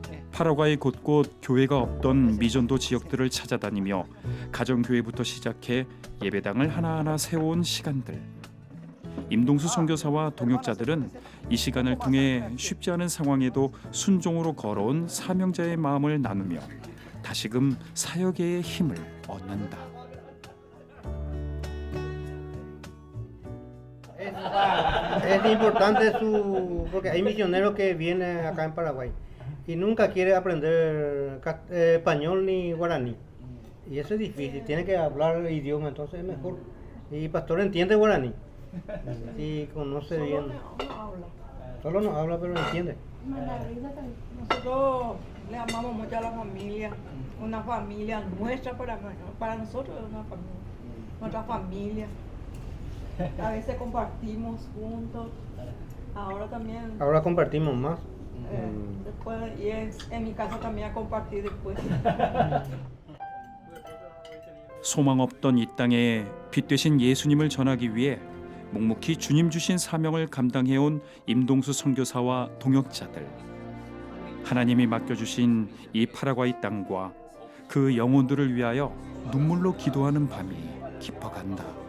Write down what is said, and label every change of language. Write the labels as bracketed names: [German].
[Korean] 파라과이 곳곳 교회가 없던 미전도 지역들을 찾아다니며 가정교회부터 시작해 예배당을 하나하나 세워온 시간들. 임동수 선교사와 동역자들은 이 시간을 통해 쉽지 않은 상황에도 순종으로 걸어온 사명자의 마음을 나누며 다시금 사역의 힘을 얻는다. [Spanish] Es importante porque hay misioneros que vienen acá en Paraguay y nunca quiere aprender español ni guaraní. Y eso es difícil, tiene que hablar el idioma, entonces es mejor. Y pastor entiende guaraní. Y conoce bien. Solo no habla, pero entiende. Nosotros le amamos mucho a la familia, una familia nuestra para nosotros es una familia, nuestra familia. A veces compartimos juntos, ahora también, Ahora compartimos más. después, y en mi casa también a compartir después. [Korean] 소망 없던 이 땅에 빛 되신 예수님을 전하기 위해 묵묵히 주님 주신 사명을 감당해온 임동수 선교사와 동역자들. 하나님이 맡겨주신 이 파라과이 땅과 그 영혼들을 위하여 눈물로 기도하는 밤이 깊어간다.